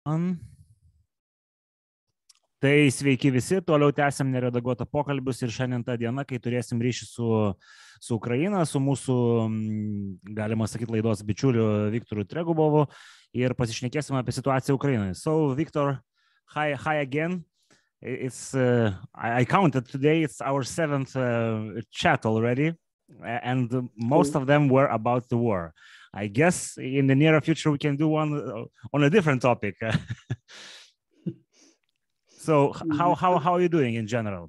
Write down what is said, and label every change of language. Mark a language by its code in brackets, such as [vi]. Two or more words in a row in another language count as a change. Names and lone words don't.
[lt] Tai sveiki visi, toliau tęsiam neredaguotą pokalbius ir šiandien tą dieną, kai turėsim ryšį su Ukraina, su mūsų, galima sakyti, laidos bičiuliu Viktoru Tregubovu ir pasišnekėsim apie situaciją Ukrainoje. [en] So, Victor, hi again. It's I counted today, it's our 7th chat already, and most of them were about the war. I guess in the near future we can do one on a different topic. So how are you doing in general?